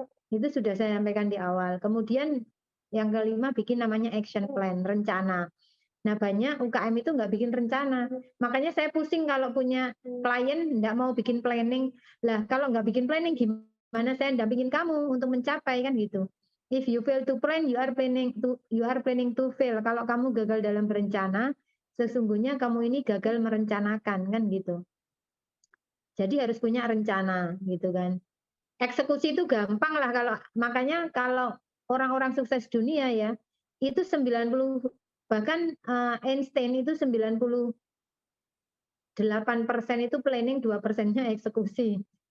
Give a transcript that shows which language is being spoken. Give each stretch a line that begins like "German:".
Indonesian: Itu sudah saya sampaikan di awal. Kemudian yang kelima bikin namanya action plan, rencana. Nah banyak UKM itu nggak bikin rencana. Makanya saya pusing kalau punya klien nggak mau bikin planning. Lah kalau nggak bikin planning gimana saya dampingin kamu untuk mencapai kan gitu.
English: If you fail to plan, you are planning to fail.
Indonesian: Kalau kamu gagal dalam berencana, sesungguhnya kamu ini gagal merencanakan kan gitu. Jadi harus punya rencana gitu kan. Eksekusi itu gampang lah kalau makanya kalau orang-orang sukses dunia ya itu 90 bahkan Einstein itu 98% itu planning, 2%-nya eksekusi.